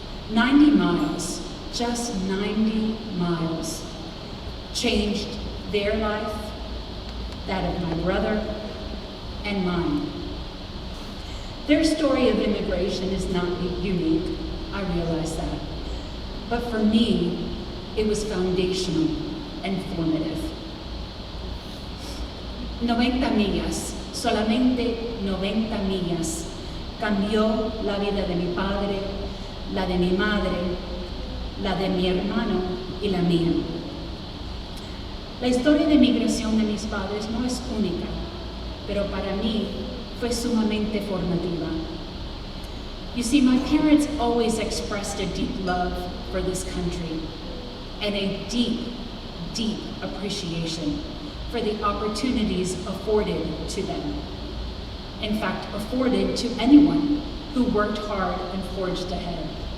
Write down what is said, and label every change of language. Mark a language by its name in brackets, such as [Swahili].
[English] 90 miles, just 90 miles, changed their life, that of my brother, and mine. Their story of immigration is not unique, I realize that. But for me, it was foundational and formative. [Spanish] 90 millas, solamente 90 millas, cambió la vida de mi padre, la de mi madre, la de mi hermano y la mía. La historia de migración de mis padres no es única, pero para mí fue sumamente formativa. [English] You see, my parents always expressed a deep love for this country and a deep, deep appreciation for the opportunities afforded to them. In fact, afforded to anyone who worked hard and forged ahead.